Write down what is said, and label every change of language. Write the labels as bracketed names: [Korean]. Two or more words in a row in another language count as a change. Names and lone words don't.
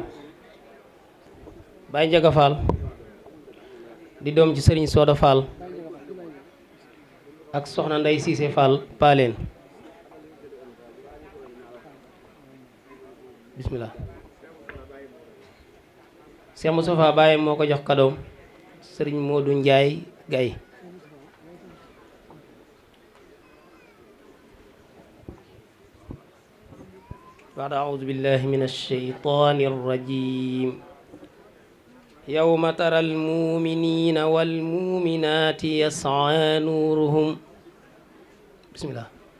[Wolof] Baye Ndiaga Fall di doom ci sëriñ Soda Fall ak soxna Ndey Cissé Fall Paleen. bismillah Cheikh Moustapha Baye moo ko jox kadoom sëriñ Modou Ndiaye Gaye. [Arabic] بعد أعوذ بالله من الشيطان الرجيم يوم ترى المؤمنين والمؤمنات يسعى نورهم بسم الله.